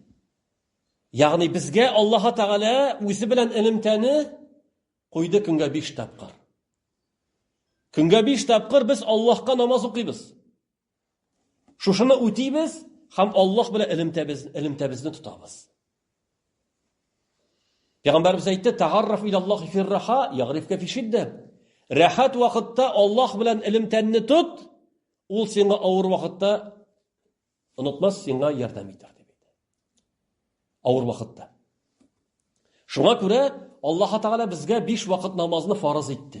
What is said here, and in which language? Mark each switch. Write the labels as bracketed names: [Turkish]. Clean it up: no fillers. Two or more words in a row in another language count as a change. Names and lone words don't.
[Tatar] Ягъни безгә Аллаһ Тәгалә үзе белән элемтәне куйды көнгә 5 тапкыр. Көнгә 5 тапкыр без Аллаһка намаз укыйбыз. Шушыны үтибез һәм Аллаһ белән элемтәбезне тотабыз. Пәйгамбәрбез әйтте: [Arabic] "تعرف إلى الله في الرخاء يعرفك في الشدة." [Tatar] Рахат вакытта Аллаһ белән элемтәнне тот, ул сиңа авыр вакытта онытмас, сиңа ярдәм итәр дип әйтә. Авыр вакытта. Шуңа күрә Аллаһ Тәгалә безгә 5 вакыт намазны фарыз итте.